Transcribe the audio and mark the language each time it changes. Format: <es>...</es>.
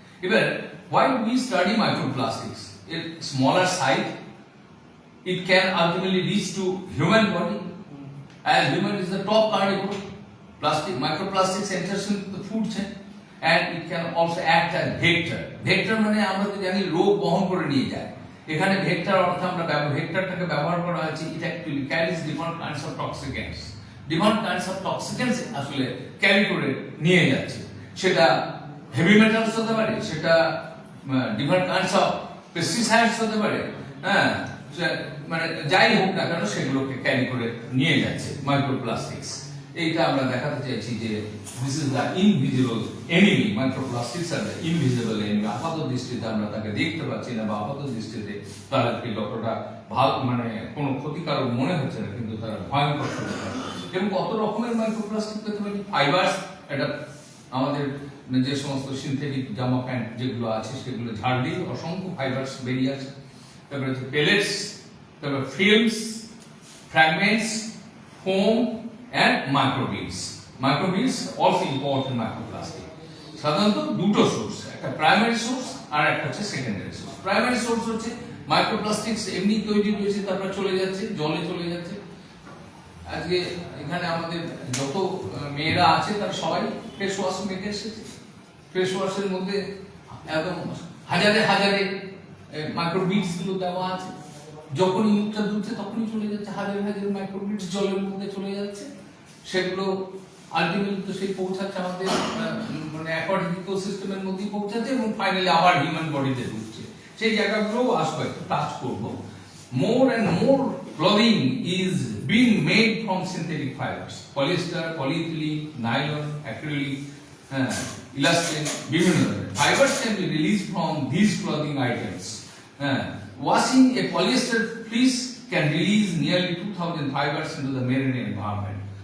<en>Even why we study microplastics? In smaller size, it can ultimately reach to human body, as human is the top carnivore. Microplastics enters into the food chain. And it can also act as vector.</en> <bn>Vector মানে আমরা তো জানি রোগ বহন করে নিয়ে যায়। এখানে ভেক্টর অর্থ আমরা ভেক্টরটাকে ব্যবহার করা হচ্ছে,</bn> <en>it actually carries different kinds of toxicants. Different kinds of toxicants</en> <bn>আসলে ক্যারি করে নিয়ে যাচ্ছে। সেটা হেভি মেটালস হতে পারে, সেটা</bn> <en>different kinds of pesticides</en> <bn>হতে পারে, হ্যাঁ, মানে যাই হোক না কেন সেগুলোকে ক্যারি করে নিয়ে যাচ্ছে মাইক্রোপ্লাস্টিক্স। এইটা আমরা দেখাতে চাইছি যে</bn> <en>this is the invisible enemy. Microplastics are the invisible enemy.</en> <bn>আপাত দৃষ্টিতে আমরা তাকে দেখতে পাচ্ছি না বা আপাত দৃষ্টিতে তাদেরকে যতটা ভালো মানে কোনো ক্ষতিকারক মনে হচ্ছে না, কিন্তু তারা ভয়ঙ্কর ক্ষতিকারক। এবং কত রকমের মাইক্রোপ্লাস্টিক পেতে পারি? ফাইবার্স, এটা আমাদের যে সমস্ত সিনথেটিক জামা প্যান্ট যেগুলো আছে সেগুলো ঝাড় দিয়ে অসংখ্য ফাইবার্স বেরিয়ে আসে। তারপরে হচ্ছে পেলেটস, তারপরে films, fragments, foam</bn> <en>and microbeads. Microbeads also important microplastic.</en> <bn>সাধারণত দুটো সোর্স, একটা প্রাইমারি সোর্স আর একটা হচ্ছে সেকেন্ডারি সোর্স। প্রাইমারি সোর্স হচ্ছে মাইক্রোপ্লাস্টিক্স এমনি তৈরি হয়েছে, তারপর চলে যাচ্ছে জলে চলে যাচ্ছে। আজকে এখানে আমাদের যত মেয়েরা আছে তারা সবাই ফেস ওয়াশ মেখে এসেছে। ফেস ওয়াশের মধ্যে একদম হাজারে হাজারে মাইক্রোবিডস গুলো দেওয়া আছে। যখনই মুখটা ধুচ্ছে তখনই চলে যাচ্ছে হাজার হাজার মাইক্রোবিডস জলের মধ্যে চলে যাচ্ছে। সেগুলো আলটিমেটলি তো সেই পৌঁছাচ্ছে আমাদের মানে অ্যাকোয়াটিক ইকোসিস্টেমের মধ্যেই পৌঁছাচ্ছে এবং ফাইনালি আবার হিউম্যান বডিতে ঢুকছে। সেই জায়গাগুলোও আসবে, একটু টাচ করবো।</bn> <en>More and more clothing is being made from synthetic fibers. Polyester, polyethylene, nylon, acrylic, elastin,</en> <bn>বিভিন্ন ধরনের</bn> <en>fibers can be released from these clothing items. Washing a polyester fleece can release nearly 2,000 fibers into the marine environment.</en>